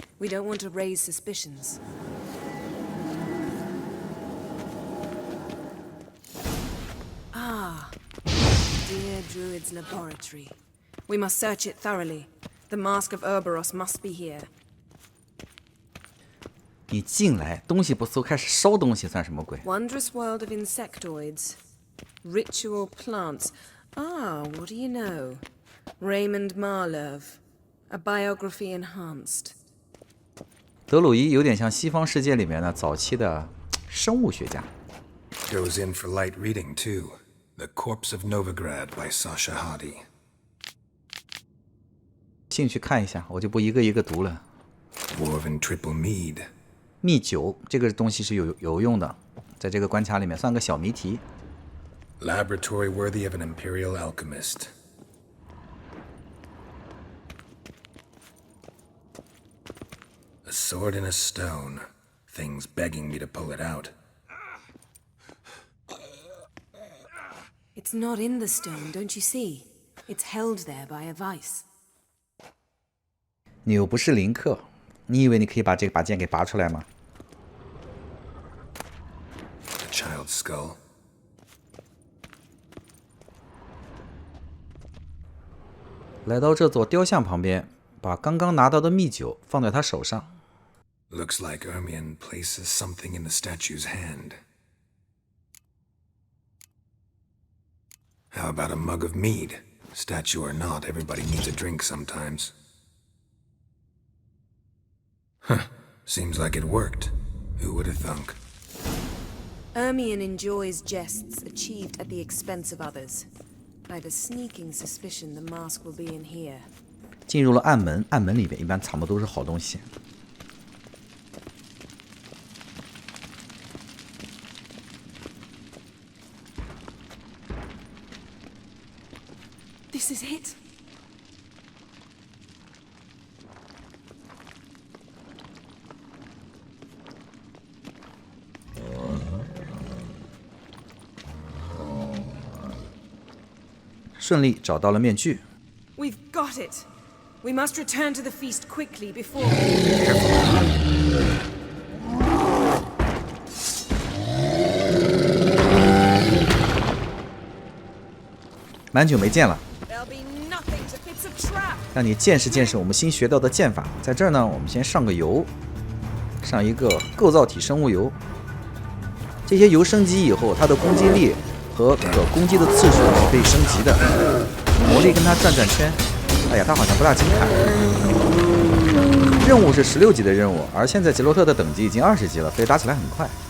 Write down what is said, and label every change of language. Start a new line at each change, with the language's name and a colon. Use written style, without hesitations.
English: We don't want to raise suspicions. Ah, dear Druid's laboratory. We must search it thoroughly. The Mask of Ouroboros must be here.
Chinese: 你进来，东西不搜，开始烧东西，算什么鬼？
English: Wondrous world of insectoids. Ritual plants. Ah, what do you know? Raymond Marlove. A biography enhanced.
Chinese: 德鲁伊有点像西方世界里面的早期的生物学家。
English: Goes in for light reading, too. The Corpse of Novigrad by Sasha Hadi.
Chinese: 兴趣看一下，我就不一个一个读了。
English: Dwarven Triple Mead.
Chinese: 蜜酒这个东西是有用的，在这个关卡里面算个小谜题。
English: Laboratory worthy of an imperial alchemist. A sword in a stone. Things begging me to pull it out. It's not in the stone, don't you see? It's held there by a vice.
Chinese: 你又不是林克，你以为你可以把这把剑给拔出来吗？
English: A child's skull.
Chinese: 来到这座雕像旁边，把刚刚拿到的蜜酒放在他手上。
English: Looks like Ermion places something in the statue's hand. How about a mug of mead? Statue or not, everybody needs a drink sometimes. Huh. Seems like it worked. Who would have thunk? Ermion enjoys jests achieved at the expense of others. I've a sneaking suspicion the mask will be in here.
Chinese: 进入了暗门，暗门里面一般藏的都是好东西。
English: This is it.
Chinese: 顺利找到了面具。
English: We've got it. We must return to the feast quickly before.
Chinese: 蛮久没见了，
English: There'll be nothing to fits a trap.
Chinese: 让你见识见识我们新学到的剑法。在这儿呢，我们先上个油，上一个构造体生物油。这些油升级以后，它的攻击力和可攻击的次数是可以升级的。魔力跟它转转圈。哎呀，它好像不大经砍。任务是16级的任务，而现在杰洛特的等级已经20级了，所以打起来很快。